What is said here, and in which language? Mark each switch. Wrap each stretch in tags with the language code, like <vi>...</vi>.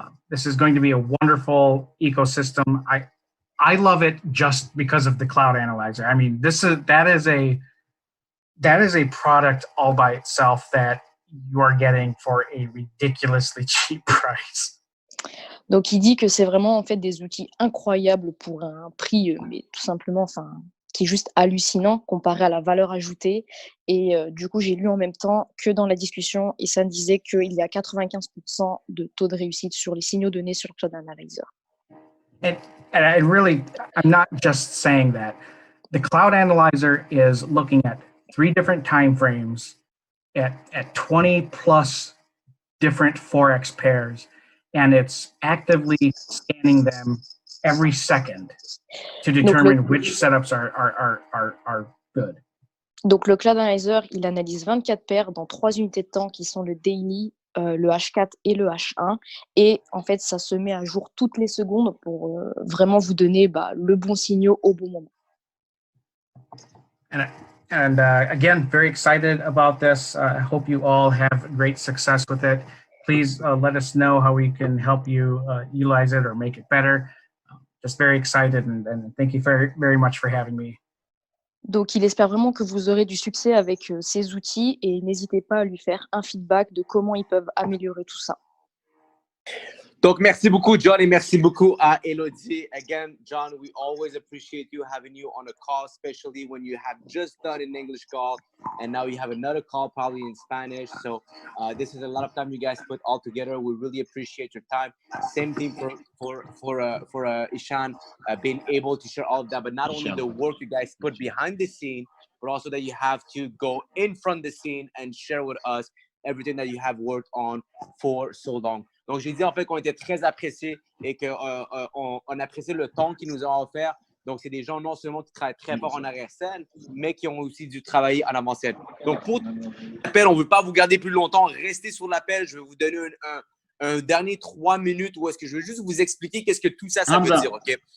<en>This is going to be a wonderful ecosystem. I love it just because of the Cloud Analyzer. I mean, that is a product all by itself that you are getting for a ridiculously cheap price.</en> <fr>Donc il dit que c'est vraiment en fait des outils incroyables pour un prix mais tout simplement qui est juste hallucinant comparé à la valeur ajoutée. Et du coup, j'ai lu en même temps que dans la discussion, Issan disait qu'il y a 95% de taux de réussite sur les signaux donnés sur Cloud Analyzer.</fr> <en>And I really, I'm not just saying that. The Cloud Analyzer is looking at 3 different time frames at 20 plus different Forex pairs, and it's actively scanning them every second to determine which setups are good.</en> <fr>Donc, le Cloud Analyzer, il analyse 24 paires dans 3 unités de temps qui sont le daily, le H4 et le H1. Et en fait, ça se met à jour toutes les secondes pour vraiment vous donner le bon signal au bon moment.</fr> <en>And again, very excited about this. I hope you all have great success with it. Please let us know how we can help you utilize it or make it better. Just very excited, and thank you very, very much for having me.</en> <fr>Donc, il espère vraiment que vous aurez du succès avec ces outils et n'hésitez pas à lui faire un feedback de comment ils peuvent améliorer tout ça. Donc, merci beaucoup, John, et merci beaucoup à Elodie.</fr> <en>Again, John, we always appreciate you having you on a call, especially when you have just done an English call, and now you have another call probably in Spanish. So this is a lot of time you guys put all together. We really appreciate your time. Same thing for Ishan, being able to share all of that, but not only the work you guys put behind the scene, but also that you have to go in front of the scene and share with us everything that you have worked on for so long.</en> <fr>Donc, j'ai dit en fait qu'on était très appréciés et qu'on appréciait le temps qu'ils nous ont offert. Donc, c'est des gens non seulement qui travaillent très fort en arrière-scène, mais qui ont aussi dû travailler en avant-scène. Donc, pour l'appel, on ne veut pas vous garder plus longtemps. Restez sur l'appel. Je vais vous donner un dernier 3 minutes où est-ce que je veux juste vous expliquer qu'est-ce que tout ça veut dire. OK?</fr>